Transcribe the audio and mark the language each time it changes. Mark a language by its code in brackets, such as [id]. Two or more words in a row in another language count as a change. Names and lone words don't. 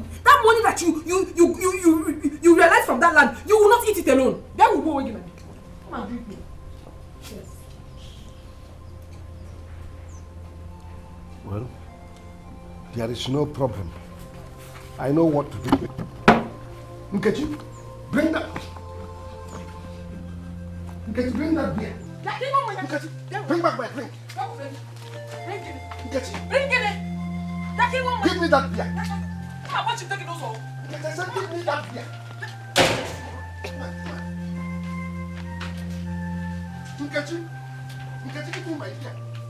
[en] That money that you realize from that land, you will not eat it alone. Where will go again? Come and drink me. Yes. Well, there is no problem. I know what to do. Nkechi, bring that. Nkechi, bring that beer. Nkechi, bring back my drink. Nkechi, bring it. Give me that beer. How about you take it also? I said, give me that beer. Nkechi, give me my beer.